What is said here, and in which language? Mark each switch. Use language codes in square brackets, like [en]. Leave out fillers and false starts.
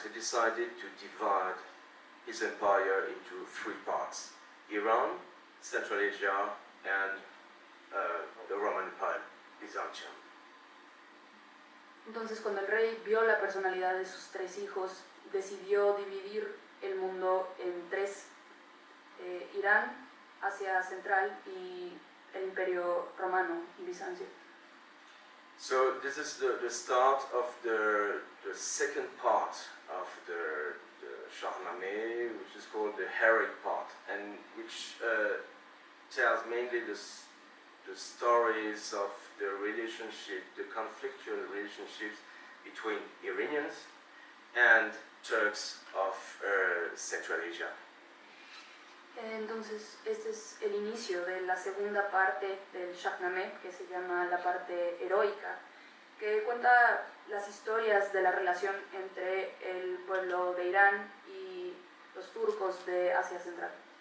[en] He decided to divide his empire into three parts: Iran, Central Asia, and the Roman Empire, Byzantium. [es] Entonces, cuando el rey vio la personalidad de sus tres hijos, decidió dividir el mundo en tres: Irán, Asia Central y el Imperio Romano, Bizancio. [en] So this is the start of the second part of the Shahnameh, which is called the heroic part, and which tells mainly the stories of the relationship, the conflictual relationships between Iranians and Turks of Central Asia. [es] Entonces, este es el inicio de la segunda parte del Shahnameh, que se llama la parte heroica, que cuenta las historias de la relación entre el pueblo de Irán y los turcos de Asia Central.